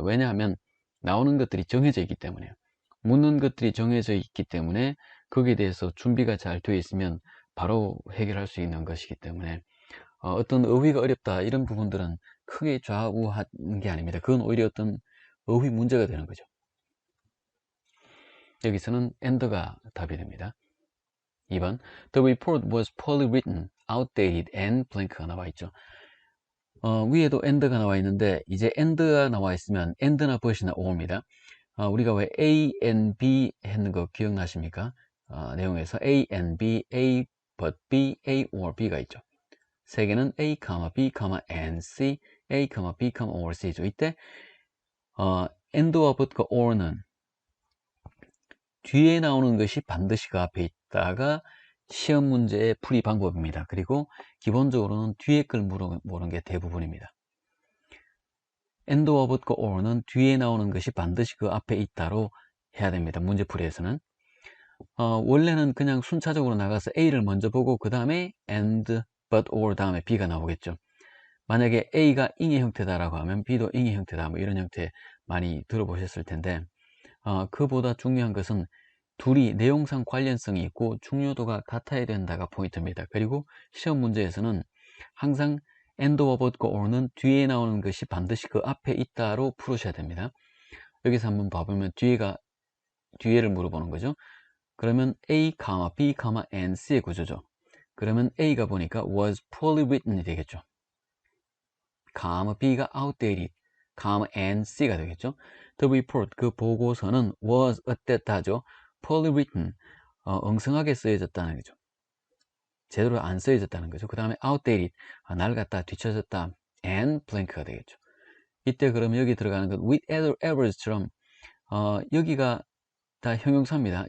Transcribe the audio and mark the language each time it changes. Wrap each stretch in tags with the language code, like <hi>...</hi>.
<ko>왜냐하면 나오는 것들이 정해져 있기 때문에요. 묻는 것들이 정해져 있기 때문에 거기에 대해서 준비가 잘 되어 있으면 바로 해결할 수 있는 것이기 때문에 어떤 어휘가 어렵다 이런 부분들은 크게 좌우하는 게 아닙니다. 그건 오히려 어떤 어휘 문제가 되는 거죠. 여기서는 and가 답이 됩니다.</ko> <en>2번 The report was poorly written, outdated and blank</en> <ko>가 나와 있죠. 위에도 and가 나와 있는데 이제 and가 나와 있으면 and나 but이나 or입니다. 우리가 왜 A and B 했는 거 기억나십니까? 내용에서 A and B, A but B, A or B가 있죠. 세 개는 A, B, and C, A, B, or C죠. 이때 and와 but과 or는 뒤에 나오는 것이 반드시 그 앞에 있다가 시험 문제의 풀이 방법입니다. 그리고 기본적으로는 뒤에 걸 물어보는 게 대부분입니다. and와 but과 or는 뒤에 나오는 것이 반드시 그 앞에 있다로 해야 됩니다. 문제풀이에서는. 원래는 그냥 순차적으로 나가서 A를 먼저 보고 그 다음에 and, but, or 다음에 B가 나오겠죠. 만약에 A가 ing의 형태다라고 하면 B도 ing의 형태다 뭐 이런 형태 많이 들어보셨을 텐데 그보다 중요한 것은 둘이 내용상 관련성이 있고 중요도가 같아야 된다가 포인트입니다. 그리고 시험 문제에서는 항상 and와 but과 or는 뒤에 나오는 것이 반드시 그 앞에 있다로 풀으셔야 됩니다. 여기서 한번 봐보면 뒤에를 물어보는 거죠. 그러면 A, B, and C의 구조죠. 그러면 A가 보니까 was poorly written이 되겠죠. B가 outdated, and C가 되겠죠. The report, 그 보고서는 was 어땠다죠. poorly written, 엉성하게 쓰여졌다는 거죠. 제대로 안 쓰여졌다는 거죠. 그 다음에 outdated, 낡았다, 뒤처졌다, and blank가 되겠죠. 이때 그러면 여기 들어가는 것 with average처럼 여기가 다 형용사입니다.</ko>